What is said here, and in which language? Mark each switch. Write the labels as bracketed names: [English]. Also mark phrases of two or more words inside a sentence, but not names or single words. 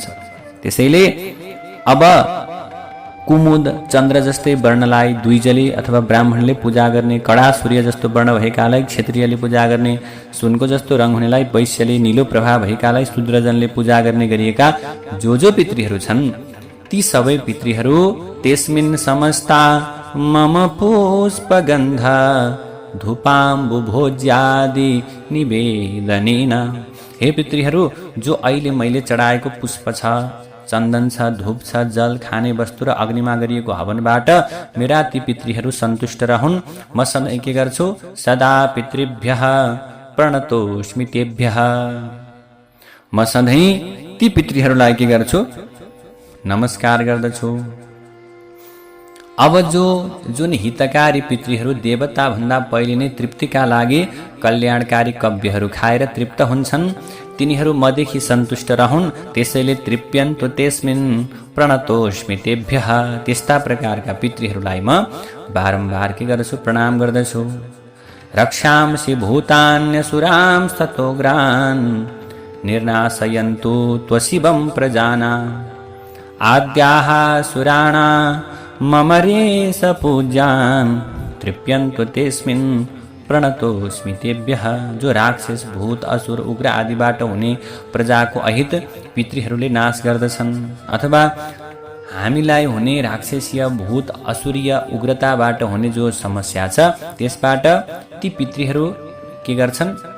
[Nepali] त्यसैले अब कुमुद, चन्द्र जस्तै वर्णलाई द्विजले अथवा ब्राह्मणले पूजा गर्ने, कडा सूर्य जस्तो वर्ण भएकालाई क्षत्रियले पूजा गर्ने, सुनको जस्तो रङ हुनेलाई वैश्यले, निलो प्रभा भएकालाई शूद्रजनले पूजा गर्ने गरिएका जो पितृहरू छन् ती सबै पितृहरू [Sanskrit] त्यसमिन् समस्ता मम पुष्पगन्ध धूपाम्बु भोज्यादि निवेदनेन। [Nepali] हे पितृहरू, जो अहिले मैले चढाएको पुष्प छ, चन्दन छ, धूप छ, जल, खाने वस्तु र अग्निमा गरिएको हवनबाट मेरा ती पितृहरू सन्तुष्ट रहन्। म सधैँ के गर्छु? [Sanskrit] सदा पितृभ्यः प्रणतोस्मि तेभ्यः। [Nepali] म सधैँ ती पितृहरूलाई के गर्छु? नमस्कार गर्दछु। अब जुन हितकारी पितृहरू देवता भन्दा पहिले नै तृप्तिका लागि कल्याणकारी कव्यहरू खाएर तृप्त हुन्छन् तिनीहरू मदेखि सन्तुष्ट रहन्। [Sanskrit] त्यसैले तृप्यन्तु तेस्मिन् प्रणतोस्मि तेभ्यः। [Nepali] त्यस्ता प्रकारका पितृहरूलाई म बारम्बार के गर्छु? प्रणाम गर्दछु। [Sanskrit] रक्षांसि भूतान्यसुरांस्ततोग्रान् निर्नाशयन्तु त्वशिवं प्रजाना आद्याः सुराणा ममरे स पूज्यान् तृप्यन्तु तेस्मिन् प्रणतोस्मि तेभ्यः। [Nepali] जो राक्षस, भूत, असुर, उग्र आदिबाट हुने प्रजाको अहित पितृहरूले नाश गर्दछन् अथवा हामीलाई हुने राक्षसीय, भूत, असुरीय, उग्रताबाट हुने जो समस्या छ त्यसबाट ती पितृहरू के गर्छन्?